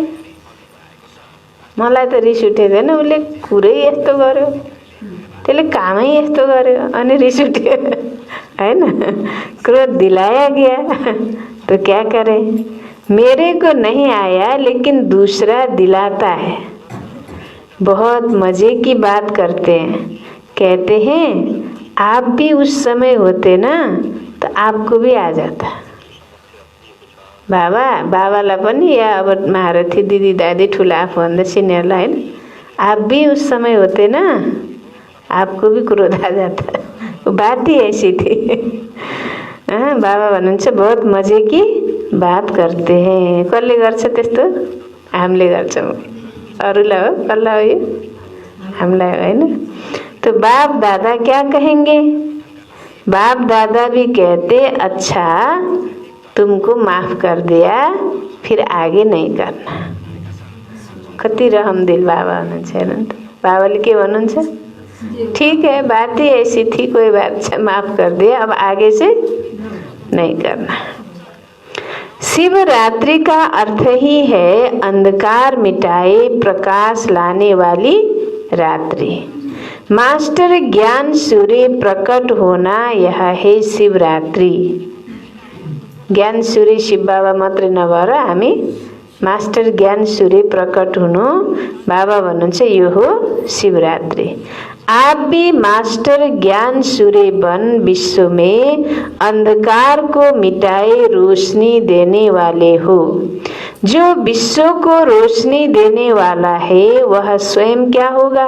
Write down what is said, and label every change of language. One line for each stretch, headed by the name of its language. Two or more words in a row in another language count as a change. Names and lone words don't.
Nepali: मलाई त रिस उठेदैन, उसले कुरै यस्तो गर्यो, त्यसले कामै यस्तो गर्यो अनि रिस उठ्यो हैन।
Hindi: क्रोध दिलाया गया तो क्या करें। मेरे को नहीं आया लेकिन दूसरा दिलाता है। बहुत मजे की बात करते हैं, कहते हैं आप भी उस समय होते ना तो आपको भी आ जाता।
Nepali: बाबालाई पनि या अब महारथी दिदी दादी ठुला आफूभन्दा सिनियरलाई हैन,
Hindi: आप भी उस समय होते ना आपको भी क्रोध आ जाता। वो बात ही ऐसी थी।
Nepali: बाबा भन्नुहुन्छ
Hindi: बहुत मजे की बात करते हैं।
Nepali: कसले गर्छ त्यस्तो? हामीले गर्छौँ। अरूलाई हो, कसलाई हो यो? हामीलाई हो हैन।
Hindi: तो बाप दादा क्या कहेंगे? बाप दादा भी कहते अच्छा तुमको माफ कर दिया, फिर आगे नहीं करना।
Nepali: कति रहम दिल बाबा हुनुहुन्छ हेर्नु त। बाबाले के भन्नुहुन्छ?
Hindi: ठीक है, बात ही ऐसी थी, कोई बात माफ कर दिया, अब आगे से नहीं करना। शिवरात्रि का अर्थ ही है अंधकार मिटाए प्रकाश लाने वाली रात्रि। मास्टर ज्ञान सूर्य प्रकट होना, यह है शिवरात्रि।
Nepali: ज्ञान सूर्य शिव बाबा मात्रै नभएर हामी मास्टर ज्ञान सूर्य प्रकट हुनु, बाबा भन्नुहुन्छ यो हो शिवरात्रि।
Hindi: आप भी मास्टर ज्ञान सूर्य बन विश्व में अंधकार को मिटाए रोशनी देने वाले हो। जो विश्व को रोशनी देने वाला है वह स्वयं क्या होगा?